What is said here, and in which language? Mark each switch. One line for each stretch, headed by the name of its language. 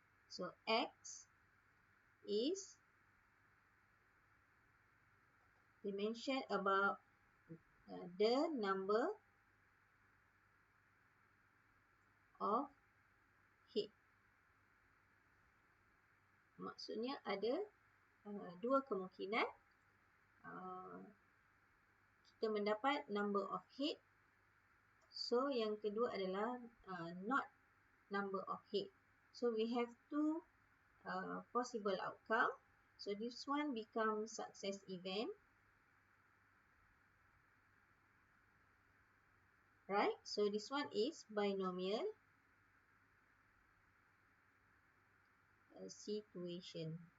English: So, X is, they mention about the number of head.
Indonesian: Maksudnya ada dua kemungkinan. Kita mendapat
English: number of head.
Indonesian: So, yang kedua adalah
English: not number of head. So, we have two possible outcome. So, this one becomes success event. Right? So, this one is binomial situation.